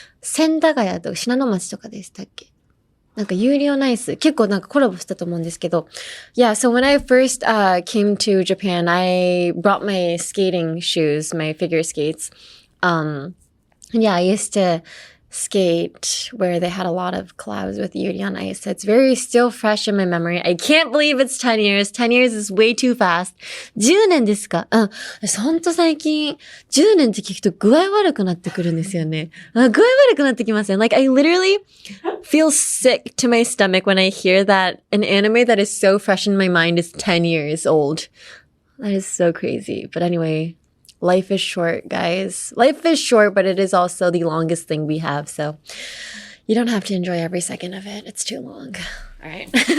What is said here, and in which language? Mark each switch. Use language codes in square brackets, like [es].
[ja] 千駄ヶ谷と信濃町とかでしたっけ？なんかYuri on Ice結構なんかコラボしたと思うんですけど。 [en] Yeah, so when I first came to Japan, I brought my skating shoes, my figure skates. Yeah, I used to skate where they had a lot of collabs with Yuri on Ice. So it's very still fresh in my memory. I can't believe it's 10 years. 10 years is way too fast. [ja] 10年ですか？ほんと最近、10年って聞くと具合悪くなってくるんですよね。具合悪くなってきますね。 [en] Like, I literally feel sick to my stomach when I hear that an anime that is so fresh in my mind is 10 years old. That is so crazy. But anyway,Life is short, guys. Life is short, but it is also the longest thing we have. So you don't have to enjoy every second of it. It's too long. All right.